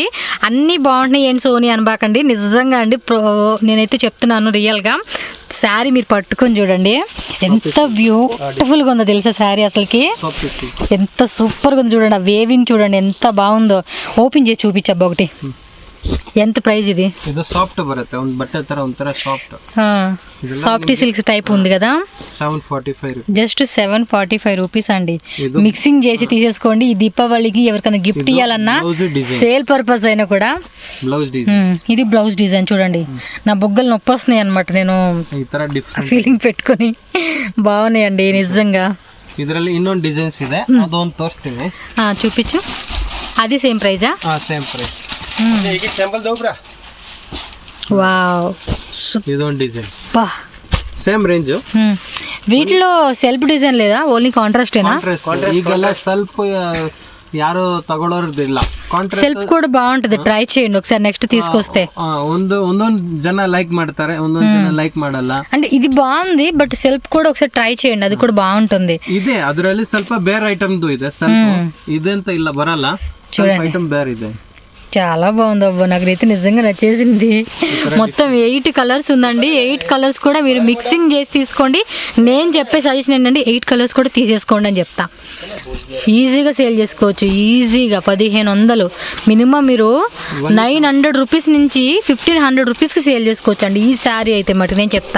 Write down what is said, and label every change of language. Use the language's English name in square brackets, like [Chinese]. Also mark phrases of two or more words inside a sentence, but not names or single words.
[Telugu] అన్ని బాగుంటున్నాయి ఏంటి సోనీ అనబాకండి, నిజంగా అండి నేనైతే చెప్తున్నాను రియల్ గా. శారీ మీరు పట్టుకొని చూడండి ఎంత బ్యూటిఫుల్ గా ఉందో తెలుసా శారీ. అసలుకి ఎంత సూపర్ గా ఉంది చూడండి. ఆ వేవింగ్ చూడండి ఎంత బాగుందో. ఓపెన్ చేసి చూపించబ్బా ఒకటి. ఎంత ప్రైస్ ఇది? [Kannada] ಇದು ಸಾಫ್ಟ್ ಬರುತ್ತೆ, ಒಂದು ಬಟ್ಟೆ ತರ ಒಂತರ ಸಾಫ್ಟ್. [English] soft silks type [Telugu] ఉంది కదా. 745. [English] just 745 rupees [Telugu] అండి. మిక్సింగ్ చేసి తీసేసుకోండి. ఈ దీపావళికి ఎవరికైనా గిఫ్ట్ ఇవ్వాలన్నా, [English] sale purpose [Telugu] అయినా కూడా. [English] blouse design. [Telugu] ఇది [English] blouse design [Telugu] చూడండి. నా బొగ్గలు నొప్పి వస్తున్నాయి అనమాట, నేను ఫీలింగ్ పెట్టుకొని. బాగున్నాయండి నిజంగా. [Kannada] ಇದರಲ್ಲಿ ಇನ್ನೊಂದು ಡಿಸೈನ್ಸ್ ಇದೆ, ಅದೊಂದು ತೋರಿಸ್ತೀನಿ. [Telugu] చూపించు. అది [English] same price? same price. [Telugu] వావ్, [Kannada] ಇದೊಂದು ಡಿಸೈನ್ [English] same range. [Telugu] వీటిలో [English] self design [Telugu] లేదా, [English] only contrast [Telugu] ఏనా? [Kannada] ಈಗೆಲ್ಲ ಸ್ವಲ್ಪ ಯಾರು ತಗೊಳ್ಳೋದಿಲ್ಲ. [Telugu] సెల్ఫ్ కూడా బాగుంటది, ట్రై చేయండి ఒకసారి నెక్స్ట్ తీసుకొస్తే. [Kannada] ಒಂದೊಂದು ಜನ ಲೈಕ್ ಮಾಡ್ತಾರೆ, ಒಂದೊಂದು ಜನ ಲೈಕ್ ಮಾಡಲ್ಲ. [Telugu] అంటే ఇది బాగుంది, బట్ సెల్ఫ్ కూడా ఒకసారి ట్రై చేయండి, అది కూడా బాగుంటుంది. [Kannada] ಇದೆ ಅದರಲ್ಲಿ ಸ್ವಲ್ಪ ಬೇರೆ ಐಟಮ್ದು ಇದೆ, ಸ್ವಲ್ಪ ಇದಂತ ಇಲ್ಲ ಬರಲ್ಲ, ಸ್ವಲ್ಪ ಐಟಮ್ ಬೇರೆ ಇದೆ. [Telugu] చాలా బాగుంది అబ్బా, నాకైతే నిజంగా నచ్చేసింది. మొత్తం 8 కలర్స్ ఉందండి. 8 కలర్స్ కూడా మీరు మిక్సింగ్ చేసి తీసుకోండి. నేను చెప్పే సజెషన్ ఏంటంటే 8 కలర్స్ కూడా తీసేసుకోండి అని చెప్తా. ఈజీగా సేల్ చేసుకోవచ్చు, ఈజీగా 1500 మినిమం మీరు 900 రూపీస్ నుంచి 1500 రూపీస్కి సేల్ చేసుకోవచ్చు అండి ఈ శారీ అయితే మటుకు నేను చెప్తా.